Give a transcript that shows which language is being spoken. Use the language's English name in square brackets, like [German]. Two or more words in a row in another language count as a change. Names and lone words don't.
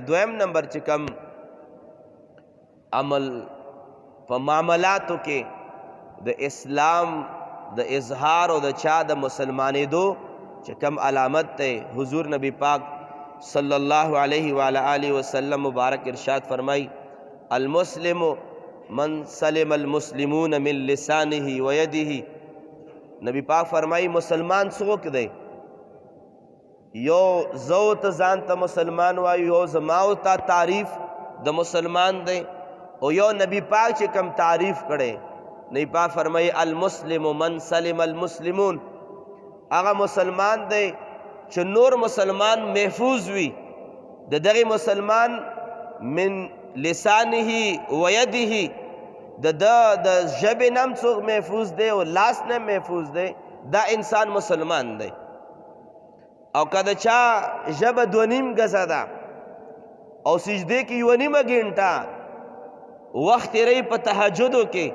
[Pashto] دویم نمبر چې کم عمل په معاملاتو کې د اسلام د اظهار او د چا د مسلمانېدو چې کم علامت دی، حضور نبی پاک [Arabic] صلی الله علیه و آله وسلم [Pashto] مبارک ارشاد فرمائی [Arabic] المسلم من سلم المسلمون من لسانه و یده، [Pashto] نبی پاک فرمائی مسلمان څوک دی؟ یو زو ته ځان ته مسلمان وایو، یو زما او تا تعریف د مسلمان دی، او یو نبی پاک چې کم تعریف کړي، نبی پاک فرمائی [Arabic] المسلم من سلم المسلمون، [Pashto] هغه مسلمان دی چې نور مسلمان محفوظ وي د دغه مسلمان [Arabic] من لسانه و یده، [Pashto] د ژبې نه هم څوک محفوظ دی او لاس نه محفوظ دی، دا انسان مسلمان دی. او که د چا ژبه 2.5 ګزه ده او سجدې کې 1.5 ګنټه وخت تیری په تهجدو کې،